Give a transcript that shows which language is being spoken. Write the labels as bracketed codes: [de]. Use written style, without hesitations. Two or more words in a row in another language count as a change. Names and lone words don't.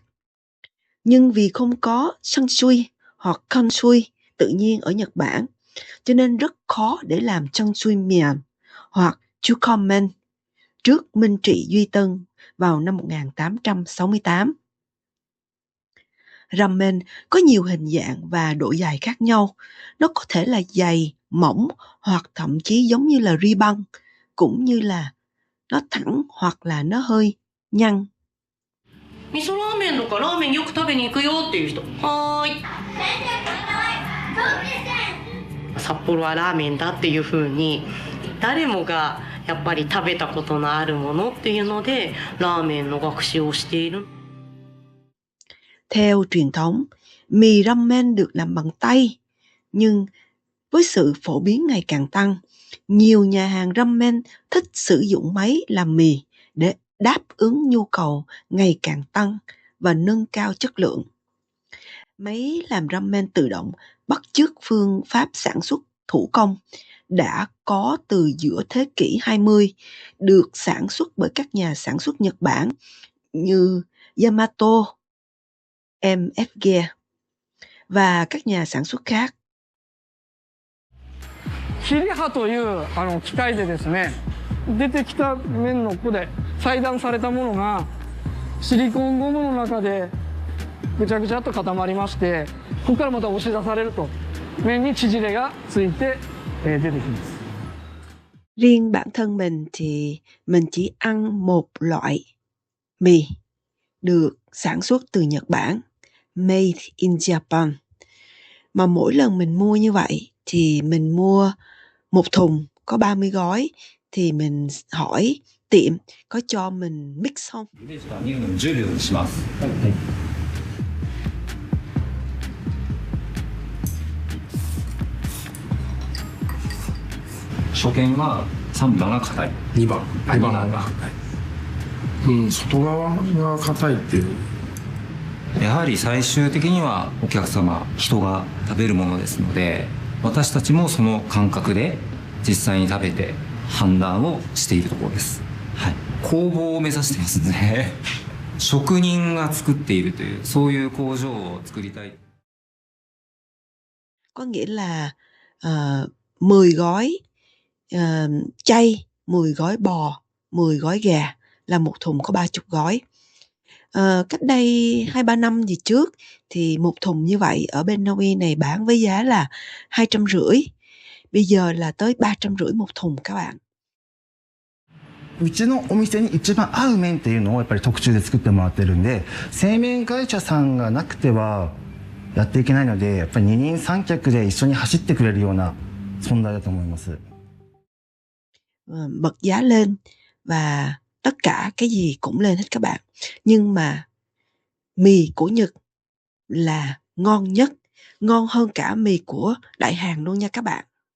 [vi] Nhưng vì không có xiang sui hoặc kan sui tự nhiên ở Nhật Bản, cho nên rất khó để làm xiang sui miền hoặc chukomen trước Minh trị Duy Tân vào năm 1868. Ramen có nhiều hình dạng và độ dài khác nhau. Nó có thể là dày, mỏng hoặc thậm chí giống như là ri băng, cũng như là nó thẳng hoặc là nó hơi nhăn. [ja] 味噌ラーメンとかラーメンよく食べに行くよっていう人。はーい。札幌はラーメンだっていう風に誰もがやっぱり食べたことのあるものっていうのでラーメンの学習をしている。 [vi] Theo truyền thống, mì ramen được làm bằng tay, nhưng với sự phổ biến ngày càng tăng, nhiều nhà hàng ramen thích sử dụng máy làm mì để đáp ứng nhu cầu ngày càng tăng và nâng cao chất lượng. Máy làm ramen tự động bắt chước phương pháp sản xuất thủ công đã có từ giữa thế kỷ 20, được sản xuất bởi các nhà sản xuất Nhật Bản như Yamato, MFG và các nhà sản xuất khác. [ja] 切り刃という機械でですね、出てきた麺のここで裁断されたものがシリコンゴムの中でぐちゃぐちゃっと固まりまして、ここからまた押し出されると麺に縮れがついて出てきます。 [vi] Riêng bản thân mình thì mình chỉ ăn một loại mì được sản xuất từ Nhật Bản, [en] made in Japan. [vi] Mà mỗi lần mình mua như vậy thì mình mua một thùng có 30 gói, thì mình hỏi tiệm có cho mình mix không? [ja] 10 秒にします。初見は3番が硬い。 2番が硬い。外側が硬いっていう。やはり最終的にはお客様、人が食べるものですので、私たちもその感覚で実際に食べて判断をしているところです。はい、工房を目指してますね。職人が作っているという、そういう工場を作りたい。 [vi] Có nghĩa là 10 gói chay, 10 gói bò, 10 gói gà là một thùng có 30 gói. Cách đây 2-3 năm gì trước thì một thùng như vậy ở bên Na Uy này bán với giá là 250. Bây giờ là tới 350 một thùng các bạn. [ja] うちのお店に一番合う麺っていうのをやっぱり特注で作ってもらってるんで、製麺会社さんがなくてはやっていけないので、やっぱり二人三脚で一緒に走ってくれるような存在だと思います。 [vi] Bật giá lên và tất cả cái gì cũng lên hết các bạn. Nhưng mà mì của Nhật là ngon nhất, ngon hơn cả mì của Đại Hàn luôn nha các bạn.